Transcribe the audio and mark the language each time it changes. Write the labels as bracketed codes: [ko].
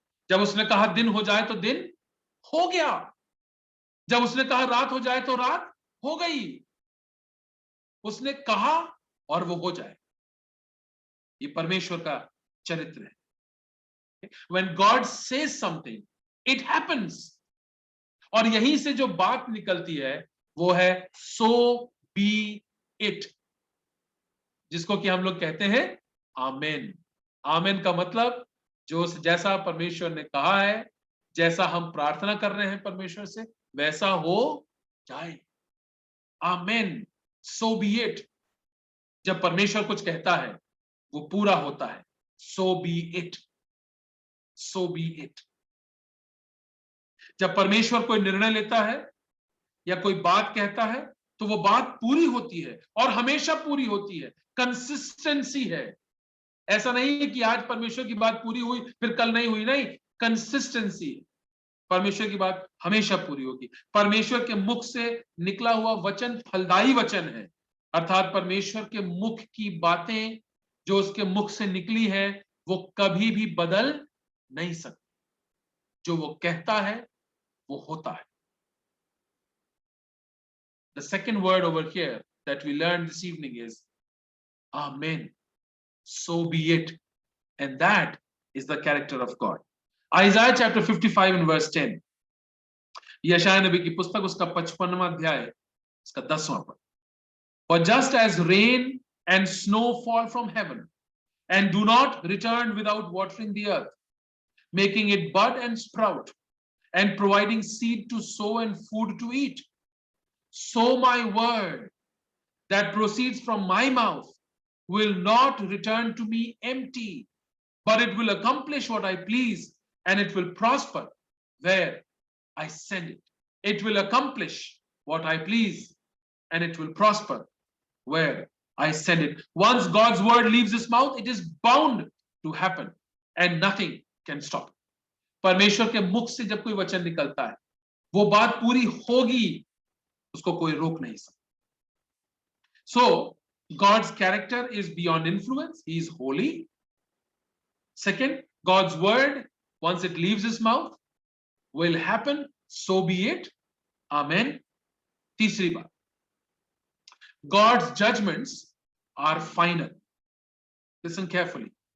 [hi] जब उसने कहा दिन हो जाए तो दिन हो गया, जब उसने कहा रात हो जाए तो रात हो गई. उसने कहा और वो हो जाए. ये परमेश्वर का चरित्र है. [en] When God says something, it happens. [hi] और यहीं से जो बात निकलती है वो है [en] so be it, [hi] जिसको कि हम लोग कहते हैं आमेन. आमेन का मतलब जो जैसा परमेश्वर ने कहा है, जैसा हम प्रार्थना कर रहे हैं परमेश्वर से, वैसा हो जाए. [en] आमेन, so be it. [hi] जब परमेश्वर कुछ कहता है वो पूरा होता है. [en] so be it, so be it. [hi] जब परमेश्वर कोई निर्णय लेता है या कोई बात कहता है तो वो बात पूरी होती है और हमेशा पूरी होती है. कंसिस्टेंसी है. ऐसा नहीं है कि आज परमेश्वर की बात पूरी हुई फिर कल नहीं हुई, नहीं. कंसिस्टेंसी. परमेश्वर की बात हमेशा पूरी होगी. परमेश्वर के मुख से निकला हुआ वचन फलदायी वचन है. अर्थात परमेश्वर के मुख की बातें जो उसके मुख से निकली है वो कभी भी बदल नहीं सकती. जो वो कहता है वो होता है. [en] The second word over here that we learned this evening is Amen. So be it. And that is the character of God. Isaiah chapter 55 and verse 10. यशायाह नबी की पुस्तक उसका 55वां अध्याय उसका 10वां पद. For just as rain and snow fall from heaven and do not return without watering the earth, making it bud and sprout, and providing seed to sow and food to eat, so my word that proceeds from my mouth will not return to me empty, but it will accomplish what I please, and it will prosper where I send it. It will accomplish what I please, and it will prosper where I send it. Once God's word leaves his mouth, it is bound to happen, and nothing can stop it. [hi] परमेश्वर के मुख से जब कोई वचन निकलता है वो बात पूरी होगी, उसको कोई रोक नहीं सकता. [en] So God's character is beyond influence. He is holy. Second, God's word, once it leaves his mouth, will happen. So be it. Amen. [hi] तीसरी बात, [en] God's judgments are final. Listen carefully.